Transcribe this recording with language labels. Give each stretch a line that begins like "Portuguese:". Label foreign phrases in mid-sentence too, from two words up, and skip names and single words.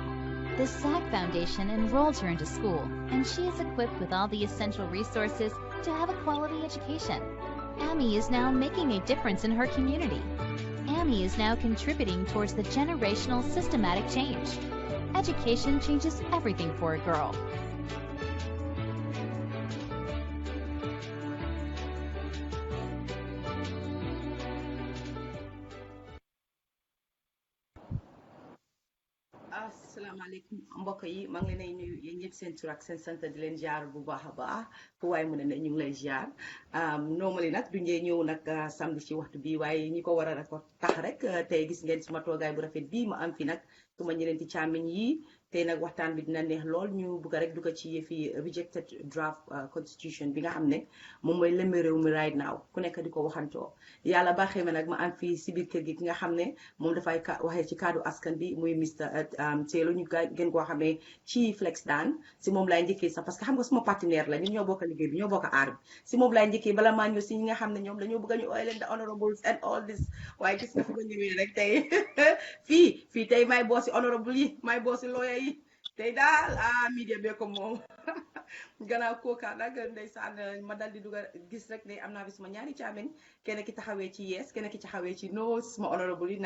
English: The SAG Foundation enrolled her into school, and she is equipped with all the essential resources to have a quality education. Amy is now making a difference in her community. Amy is now contributing towards the generational systematic change. Education changes everything for a girl.
Wolof: asalaamaaleykum mbokk yi maa ngi leen nuyu yéen ñëpp seen tur ak seen sant di leen jaar bu baax a baax fu waay mën a ne ñu ngi lay jaar normally nag du ngeen ñëw nag samedi ci waxtu bi waaye ñi ko war a record tax rek tey gis ngeen suma toogaay bu rafet bii ma am fi nag suma ñeneenti càmmiñ yi tey nag waxtaan bi dina neex lool ñu bugg rek dugg ci yëfi
English: rejected draft
Wolof: constitution bi nga xam ne moom mooy lëmbe réew mi
English: right now
Wolof: ku nekk di ko waxantoo yàlla baaxee ma nag ma am fii si biir kër gi ki nga xam ne moom dafay waxee ci kaddu askan bi muy Mr Taylor ñu gën koo xamee ci Flex Dan si moom laay njëkkee sax
French: parce que
Wolof: xam nga suma partenaire la ñun ñoo bokk liggéey bi ñoo bokk aar bi si moom laay njëkkee bala maa ñëw si ñi nga xam ne ñoom dañoo bëgg a ñu ooy leen
English: the honorables and all this
Wolof: waaye gis nga fi ma ñëwee rek tey fii tey may boosi honorable yi may boosi lawyer yi tey daal media bee ko moom gannaaw kooka nag ndeysaan ma dal di dugal gis rek ne am naa fi suma ñaari caamen kenn ki taxawee ci yes kenn ki taxawee ci no suma honorable yi naa